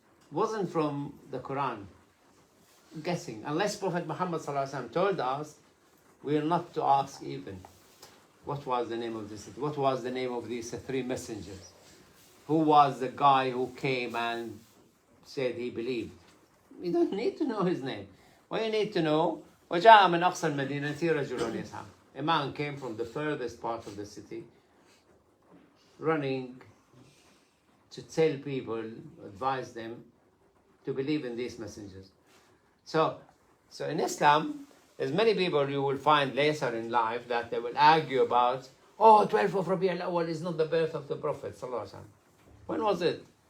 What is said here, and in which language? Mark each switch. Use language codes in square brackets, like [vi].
[en] Wasn't from the Quran. Guessing. Unless Prophet Muhammad ﷺ told us, we are not to ask even. What was the name of the city? What was the name of these 3 messengers? Who was the guy who came and said he believed? You don't need to know his name. What you need to know, [ar] وَجَاءَ مِنْ أَقْصَى الْمَدِينَةِ رَجُلٌ يَسْعَىٰ. [en] A man came from the furthest part of the city, running to tell people, advise them to believe in these messengers. So in Islam, there's many people you will find later in life that they will argue about, 12th of Rabi'ul Awwal is not the birth of the Prophet ﷺ. When was it?